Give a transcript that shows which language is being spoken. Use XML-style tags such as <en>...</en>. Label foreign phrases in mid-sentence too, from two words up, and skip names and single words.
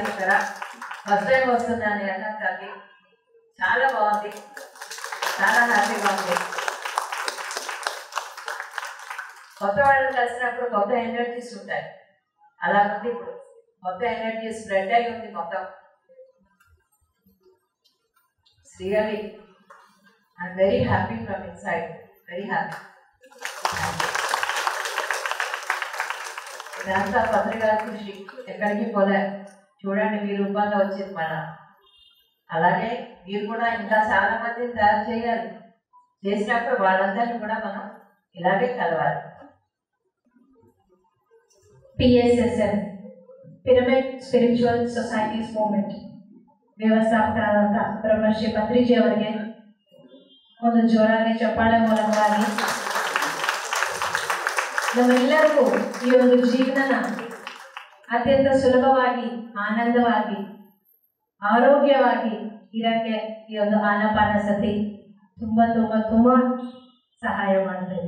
<te>ఇక్కడ</te> <en>first time</en> <te>వస్తున్నాను అన్నది, చాలా బాగుంది, చాలా హ్యాపీగా ఉంది. కొత్త వాళ్ళని కలిసినప్పుడు కొత్త ఎనర్జీస్ ఉంటాయి, అలా ఉంది. ఇప్పుడు కొత్త</te> <en>energy spread</en> <te>అయి ఉంది మొత్తం.</te> <en>really I'm very happy from inside, very happy.</en> <te>ఇదంతా పత్రికల కృషి, ఎక్కడికి పోలే. చూడండి మీ రూపంలో వచ్చింది మళ్ళా. అలాగే మీరు కూడా ఇంకా చాలా మందిని తయారు చేయాలి. చేసినప్పుడు వాళ్ళందరినీ కూడా మనం ఇలాగే కలవాలి.</te> <kn>PSSM ಪಿರಮಿಡ್ ಸ್ಪಿರಿಚುವಲ್ ಸೊಸೈಟೀಸ್ ಮೂವ್ಮೆಂಟ್ ವ್ಯವಸ್ಥಾಪಕರಾದಂಥ ಬ್ರಹ್ಮಶ್ರೀ ಪತ್ರಿಜಿ ಅವರಿಗೆ ಒಂದು ಜೋರಾಗಿ ಚಪ್ಪಾಳೆ ಮೂಲಕವಾಗಿ ನಮ್ಮೆಲ್ಲರಿಗೂ ಈ ಒಂದು ಜೀವನನ ಅತ್ಯಂತ ಸುಲಭವಾಗಿ, ಆನಂದವಾಗಿ, ಆರೋಗ್ಯವಾಗಿ ಇರಕ್ಕೆ ಈ ಒಂದು ಆನಾಪಾನಸತಿ ತುಂಬ ತುಂಬ ತುಂಬ ಸಹಾಯ ಮಾಡ್ತದೆ.</kn>